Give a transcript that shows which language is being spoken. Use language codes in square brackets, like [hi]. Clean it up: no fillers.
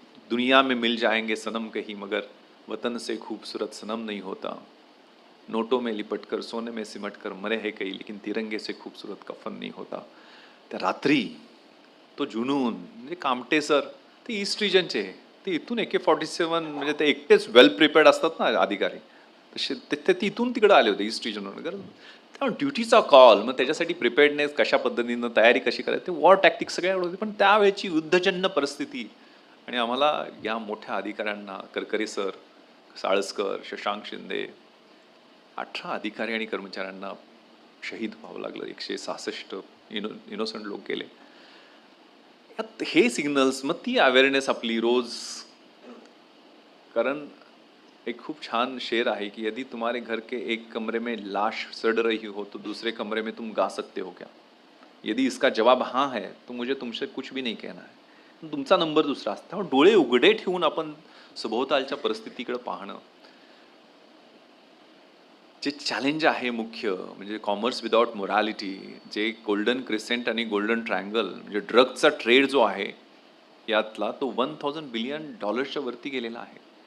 [hi] दुनिया में मिल जाएंगे सनम कहीं, मगर वतन से खूबसूरत सनम नहीं होता. नोटों में लिपटकर सोने में सिमटकर मरे है कई, लेकिन तिरंगे से खूबसूरत कफन नहीं होता. [mr] त्या रात्री तो जुनून, म्हणजे कामटे सर ते ईस्ट रिजनचे, ते इथून AK-47 म्हणजे ते एकटेच वेल प्रिपेअर्ड असतात ना अधिकारी, तसे ते इथून तिकडे आले होते ईस्ट रिजनवर. त्यामुळे ड्युटीचा कॉल, मग त्याच्यासाठी प्रिपेअर्डनेस कशा पद्धतीनं, तयारी कशी करायची, ते वॉर टॅक्टिक्स सगळ्या होते. पण त्यावेळेची युद्धजन्य परिस्थिती आणि आम्हाला या मोठ्या अधिकाऱ्यांना, करकरे सर साळसकर, शशांक शिंदे, 18 अधिकारी आणि कर्मचाऱ्यांना शहीद व्हावं लागलं. 166 इनोसंट लोक गेले. यात हे सिग्नल्स, मग ती अवेअरनेस आपली रोज. कारण एक खूप छान शेर आहे की [hi] यदि तुम्हारे घर के एक कमरे में लाश सड़ रही हो तो दूसरे कमरे में तुम गा सकते हो क्या. यदि इसका जवाब हाँ है तो मुझे तुमसे कुछ भी नहीं कहना है. [mr] तुमचा नंबर दुसरा असतो. त्यामुळे डोळे उघडे ठेवून आपण सभोवतालच्या परिस्थितीकडे पाहणं. जे चॅलेंज आहे मुख्य म्हणजे कॉमर्स विदाउट मोरॅलिटी, जे गोल्डन क्रिसेंट आणि गोल्डन ट्रायंगल म्हणजे ड्रग्जचा ट्रेड जो आहे यातला तो $1000 बिलियन वरती गेलेला आहे.